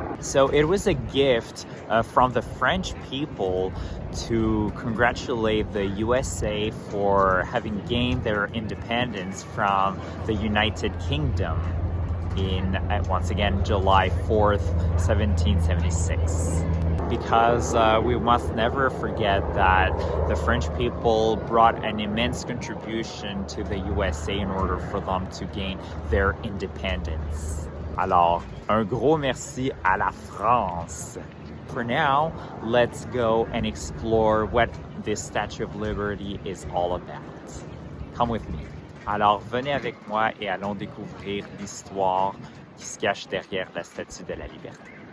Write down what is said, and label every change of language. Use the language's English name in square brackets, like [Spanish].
[English] So it was a gift from the French people to congratulate the USA for having gained their independence from the United Kingdom in, once again, July 4th, 1776. Because we must never forget that the French people brought an immense contribution to the USA in order for them to gain their independence. [French] Alors, un gros merci à la France. [English] For now, let's go and explore what this Statue of Liberty is all about. Come with me. [French] Alors, venez avec moi et allons découvrir l'histoire qui se cache derrière la Statue de la Liberté.